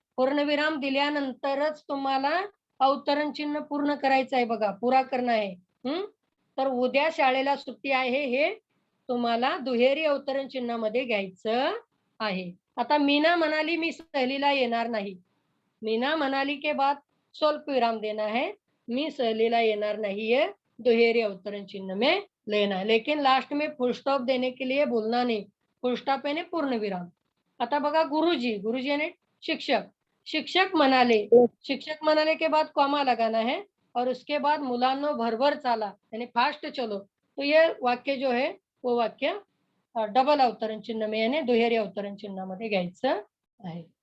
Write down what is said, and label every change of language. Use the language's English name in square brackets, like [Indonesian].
[Marathi] पूर्णविराम दिल्यानंतरच तुम्हाला अवतरण चिन्ह पूर्ण करायचं आहे बघा, पुरा करणं आहे. तर उद्या शाळेला सुट्टी आहे हे तुम्हाला दुहेरी अवतरण चिन्हामध्ये घ्यायचं आहे. आता मीना म्हणाली मी सहलीला येणार नाही. [Hindi] मीना मनाली के बाद स्वल्पविराम देना है, [Marathi] मी सहलीला येणार [Hindi] नहीं है, दुहेरी अवतरण चिन्ह में लेना है. लेकिन लास्ट में फुल स्टॉप देने के लिए बोलना नहीं. फुल स्टॉप यानी पूर्ण विराम. [Marathi] आता बघा, गुरुजी, गुरुजी यानी शिक्षक. [Hindi] शिक्षक म्हणाले के बाद कॉमा लगाना है और उसके बाद [Marathi] मुलांनो भरभर चाला [Hindi] यानी फास्ट चलो. तो ये वाक्य जो है वो वाक्य डबल अवतरण चिन्ह में यानी [Marathi] दुहेरी अवतरण चिन्हामध्ये घ्यायचं आहे.